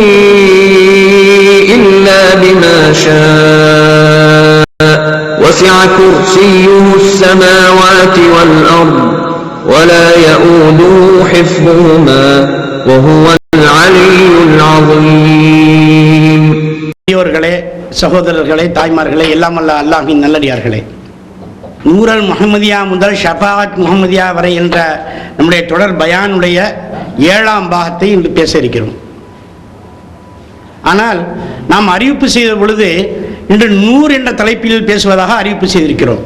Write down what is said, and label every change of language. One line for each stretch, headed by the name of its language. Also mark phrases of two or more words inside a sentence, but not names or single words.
Arabic: إلا بما شاء وسع كرسيه السماوات والأرض ولا يؤوده حفظهما وهو العلي العظيم.
Tamil: பெரியவர்களே, சகோதரர்களே, தாய்மார்களே, எல்லாம் அல்ல அல்லாஹ்வின் நல்லடியார்களே, நூரல் முஹம்மதியா முதல் ஷஃபாஅத் முஹம்மதியா வரை என்ற நம்முடைய தொடர் பயானுடைய 7ஆம் பாகத்தை இன்று பேச இருக்கிறோம். ஆனால் நாம் அறிவிப்பு செய்த பொழுது இன்று 100 என்ற தலைப்பில் பேசுவதாக அறிவிப்பு செய்திருக்கிறோம்.